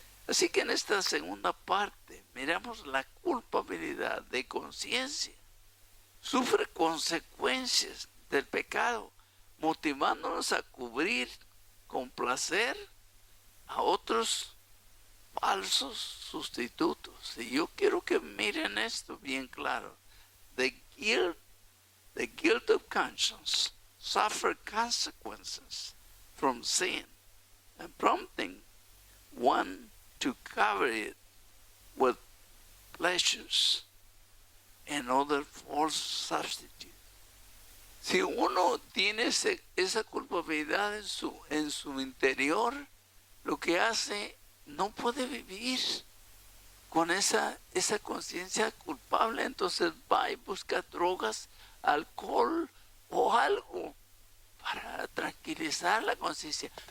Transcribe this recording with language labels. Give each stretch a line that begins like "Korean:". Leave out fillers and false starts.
Spanish: Así que en esta segunda parte miramos la culpabilidad de conciencia. Sufre consecuencias del pecado, motivándonos a cubrir con placer a otros falsos sustitutos. Y yo quiero que miren esto bien claro.
English: The guilt of conscience suffer consequences from sin, and prompting one to cover it with pleasures and other false substitutes.
Spanish: Si uno tiene esa culpabilidad en su interior, lo que hace, no puede vivir con esa conciencia culpable. Entonces va y busca drogas, alcohol o algo para tranquilizar la conciencia.